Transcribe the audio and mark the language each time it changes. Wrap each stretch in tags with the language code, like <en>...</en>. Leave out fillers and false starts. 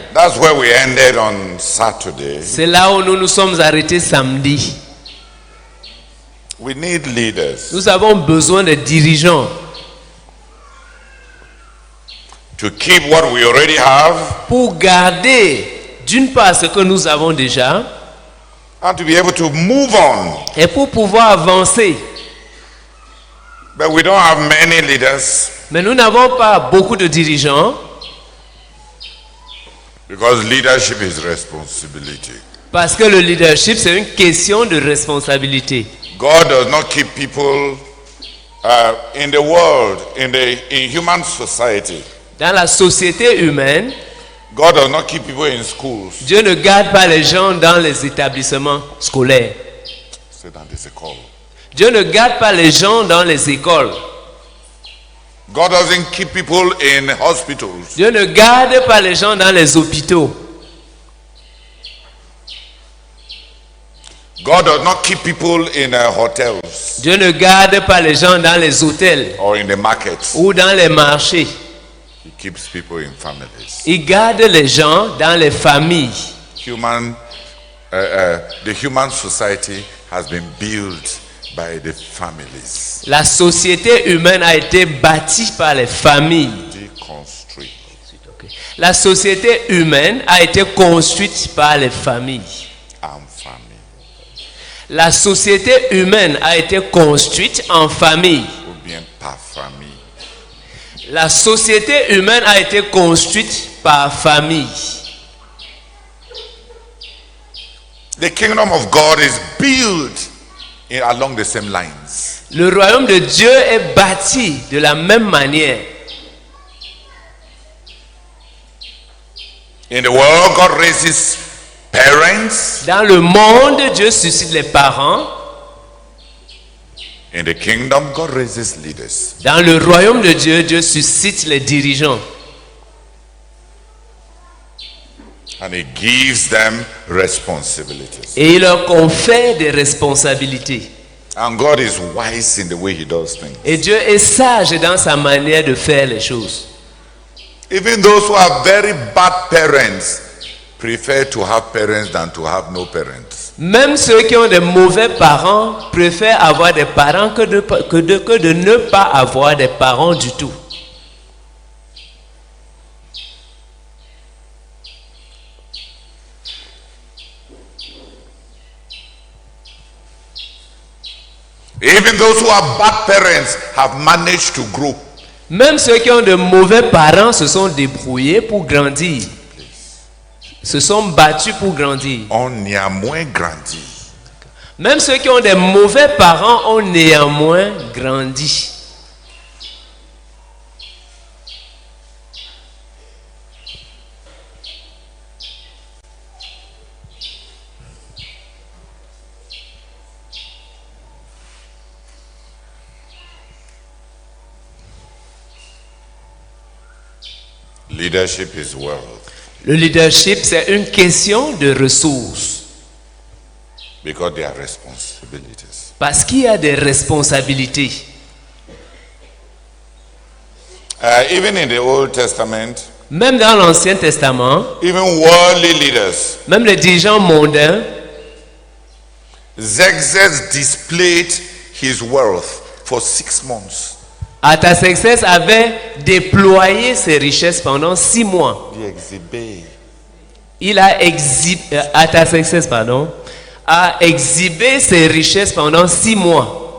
<en>That's where we ended on Saturday.</en> <fr>C'est là où nous nous sommes arrêtés samedi.</fr> <en>We need leaders.</en> <fr>Nous avons besoin de dirigeants.</fr> <en>To keep what we already have.</en> <fr>Pour garder d'une part ce que nous avons déjà.</fr> <en>And to be able to move on.</en> <fr>Et pour pouvoir avancer.</fr> <en>But we don't have many leaders.</en> <fr>Mais nous n'avons pas beaucoup de dirigeants.</fr> <en>Because leadership is responsibility.</en> <fr>Parce que le leadership, c'est une question de responsabilité.</fr> <en>God does not keep people in the world, in human society.</en> <fr>Dans la société humaine,</fr> <en>God does not keep people in schools.</en> <fr>Dieu ne garde pas les gens dans les établissements scolaires. C'est dans des écoles. Dieu ne garde pas les gens dans les écoles.</fr> <en>God doesn't keep people in hospitals.</en> <fr>Dieu ne garde pas les gens dans les hôpitaux.</fr> <en>God does not keep people in hotels.</en> <fr>Dieu ne garde pas les gens dans les hôtels</fr> <en>Or in the markets.</en> <fr>ou dans les marchés.</fr> <en>He keeps people in families.</en> <fr>Il garde les gens dans les familles.</fr> <en>The human society has been built by the families.</en> <fr>La société humaine a été bâtie par les familles.</fr> <en>Deconstruct.</en> <fr>La société humaine a été construite par les familles. En famille. La société humaine a été construite en famille. Ou bien par famille. La société humaine a été construite par famille.</fr> <en>The kingdom of God is built along the same lines.</en> <fr>Le royaume de Dieu est bâti de la même manière.</fr> <en>In the world, God raises parents.</en> <fr>Dans le monde, Dieu suscite les parents.</fr> <en>In the kingdom, God raises leaders.</en> <fr>Dans le royaume de Dieu, Dieu suscite les dirigeants.</fr> <en>And He gives them responsibilities.</en> <fr>Et il leur confère des responsabilités.</fr> <en>And God is wise in the way He does things.</en> <fr>Et Dieu est sage dans sa manière de faire les choses.</fr> <en>Even those who are very bad parents prefer to have parents than to have no parents.</en> <fr>Même ceux qui ont des mauvais parents préfèrent avoir des parents que de ne pas avoir des parents du tout.</fr> <en>Even those who are bad parents have managed to grow.</en> <fr>Même ceux qui ont de mauvais parents se sont débrouillés pour grandir. Se sont battus pour grandir. On néanmoins grandit. Même ceux qui ont des mauvais parents ont néanmoins grandi.</fr> <en>Leadership is wealth.</en> <fr>Le leadership, c'est une question de ressources.</fr> <en>Because there are responsibilities.</en> <fr>Parce qu'il y a des responsabilités.</fr> <en>Even in the Old Testament,</en> <fr>même dans l'Ancien Testament,</fr> <en>even worldly leaders,</en> <fr>même les dirigeants mondains,</fr> <en>Xerxes displayed his wealth for 6 months.</en> <fr>Artaxerxès avait déployé ses richesses pendant 6 mois. Il a Artaxerxès, a exhibé ses richesses pendant 6 mois.</fr>